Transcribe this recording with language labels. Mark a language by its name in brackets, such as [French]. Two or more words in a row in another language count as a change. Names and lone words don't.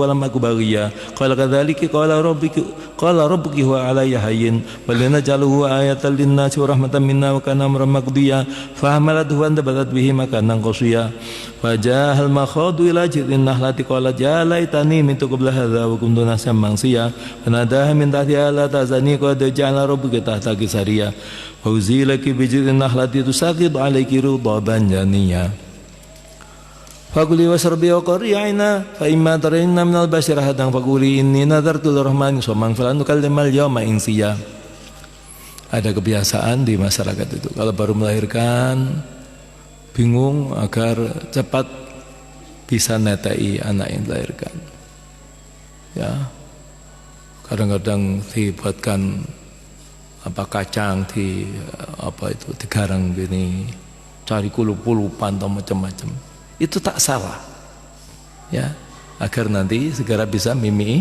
[Arabic] لم أك بغيا قال كذلك قال ربك هو علي هين ولنجعله آية للناس ورحمة منا وكان أمرا مقضيا فحملته وانتبذت به مكانا قصيا فأجاءها المخاض إلى جذع النخلة قالت يا ليتني مت قبل هذا وكنت نسيا منسيا فناداها من تحتها ألا تحزني قد جعل ربك تحتك سريا وهزي إليك بجذع النخلة تساقط عليك رطبا جنيا فكلي واشربي وقري عينا فإما ترين من البشر أحدا فقولي إني نذرت للرحمن صوما فلن أكلم اليوم إنسيا. [Indonesian] Ada kebiasaan di masyarakat itu kalau baru melahirkan bingung agar cepat bisa netei anak yang dilahirkan, ya kadang-kadang dibuatkan kacang di digarang gini, cari kulup-kulupan atau macam-macam, itu tak salah, ya agar nanti segera bisa mimi.